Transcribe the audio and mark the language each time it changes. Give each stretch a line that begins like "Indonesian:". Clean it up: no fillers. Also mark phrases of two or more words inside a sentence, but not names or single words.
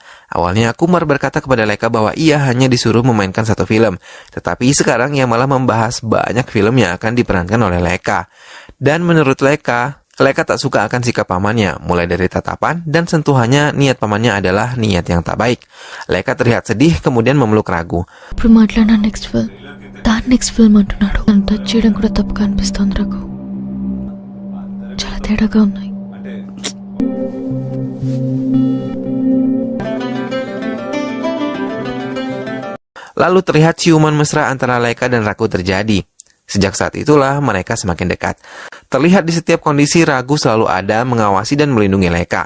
Indonesian: Awalnya Kumar berkata kepada Leka bahwa ia hanya disuruh memainkan 1 film. Tetapi sekarang ia malah membahas banyak film yang akan diperankan oleh Leka. Dan menurut Leka tak suka akan sikap pamannya, mulai dari tatapan dan sentuhannya. Niat pamannya adalah niat yang tak baik. Leka terlihat sedih kemudian memeluk Ragu.
Telugu: ఇప్పుడు మాట్లాడిన
English: next film
Telugu: అంటున్నాడు. నన్ను టచ్ చేయడం కూడా తప్పుగా అనిపిస్తోంది రఘు. చాలా తేడాగా ఉన్నాయి.
Indonesian: Lalu terlihat ciuman mesra antara Leka dan Ragu terjadi. Sejak saat itulah mereka semakin dekat. Terlihat di setiap kondisi Ragu selalu ada mengawasi dan melindungi Leka.